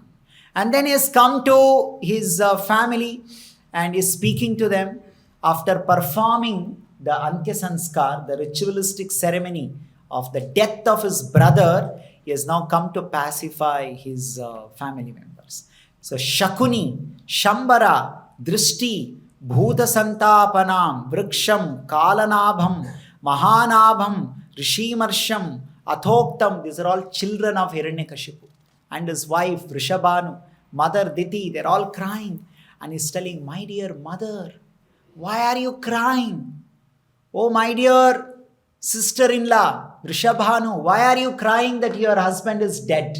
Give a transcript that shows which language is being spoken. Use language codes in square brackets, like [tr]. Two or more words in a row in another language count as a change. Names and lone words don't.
[en] And then he has come to his family and is speaking to them after performing the [sa] Antya Sanskar, [en] the ritualistic ceremony of the death of his brother. He has now come to pacify his family members. So Shakuni, Shambara, Drishti, Bhuta Santapanam, Vriksham, Kalanabham, Mahanabham, Rishimarsham, Athoktam, these are all children of Hiranyakashipu. And his wife, Vrishabhanu, mother Diti, they're all crying. And he's telling, my dear mother, why are you crying? Oh, my dear sister-in-law, Vrishabhanu, why are you crying that your husband is dead?